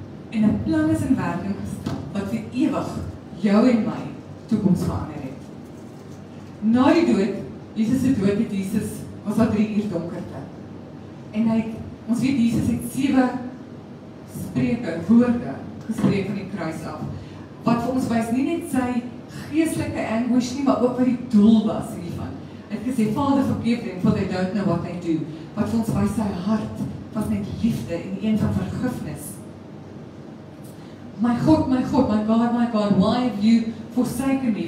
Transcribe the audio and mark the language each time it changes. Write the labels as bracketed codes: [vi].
[af] En 'n plan is in werking gestel wat vir ewig jou en my toekoms verander het. Na die dood, Jesus se dood het Jesus, was daar 3 uur donkerte. En ons weet Jesus het 7 woorde gespreek van die kruis af, wat vir ons wys nie net sy geestelike anguish nie, maar ook wat die doel was hiervan. Hy het gesê, [en] Father, forgive them, for they don't know what they do. [af] Wat vir ons wys sy hart was net liefde en een van vergifnis. [en] My God, my God, why have you forsaken me?